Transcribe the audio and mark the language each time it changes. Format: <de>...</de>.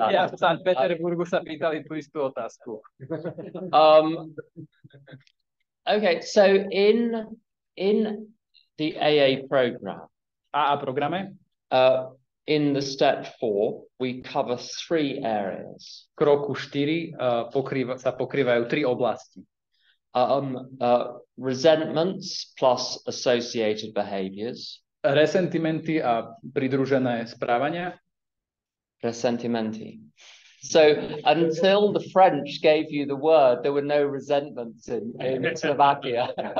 <sk>ľudia v St. Petersburgu sa pýtali tú istú otázku.</sk> <en>Okay, so in the AA program,</en> <sk>AA programe,</sk> <en>in the step 4, we cover 3 areas.</en> <sk>V kroku 4 sa pokrývajú 3 oblasti.</sk> <en>Resentments plus associated behaviors.</en> <sk>Resentimenty a pridružené správania. Resentimenti.</sk> <en>So until the French gave you the word, there were no resentments in Slovakia.</en>